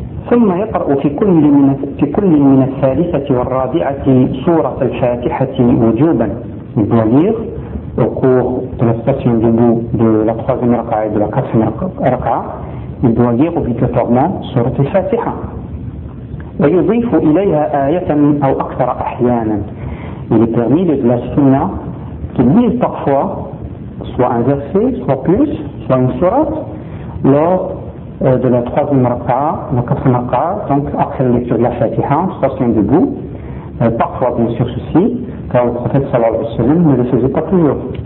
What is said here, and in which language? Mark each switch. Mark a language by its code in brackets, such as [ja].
[ar] ثم يقرأ في كل من الثالثة والرابعة سورة الفاتحة وجوبا. [fr] Il doit lire au cours de la station debout de la troisième raka et de la quatrième raka, il doit lire obligatoirement sourate surat al-Fatiha. [ar] ويضيف إليها آية أو أكثر أحيانا. [fr] Il est permis de la sunna qu'il lise parfois soit un verset, soit plus, soit une surat lors de la troisième raka, la quatrième raka, donc après la lecture de la Fatiha, station debout, parfois bien sûr ceci, car le prophète [ar] sallallahu alayhi wa sallam [fr] ne le faisait pas toujours.